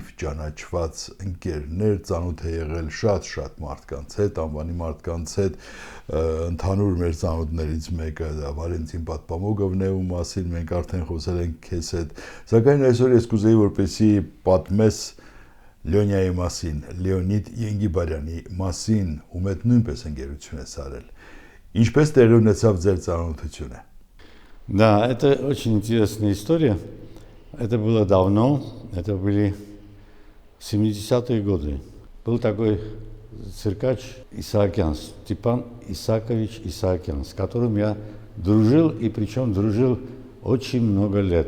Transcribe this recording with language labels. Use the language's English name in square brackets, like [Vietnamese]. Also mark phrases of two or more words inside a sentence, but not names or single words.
[Armenian] ճանաչված ընկերներ, ծանոթ է եղել շատ մարդկանց հետ, անվանի մարդկանց հետ, ընդհանուր մեր ծանոթներից մեկը Վալենտին Պատպամոգովն է, ում մասին մենք արդեն խոսել ենք քեզ հետ, սակայն այսօր ես կուզեի, որպեսզի պատմես Լյոնիայի մասին, Լեոնիդ Ենգիբարյանի մասին, ում հետ նույնպես ընկերություն ես արել։ Ինչպես տեղի ունեցավ ձեր ծանոթությունը։ [Russian] Да, это очень интересная история. Это было давно, это были 70-е годы. Был такой циркач Исаакян, Степан Исаакович Исаакян, с которым я дружил, и причем дружил очень много лет.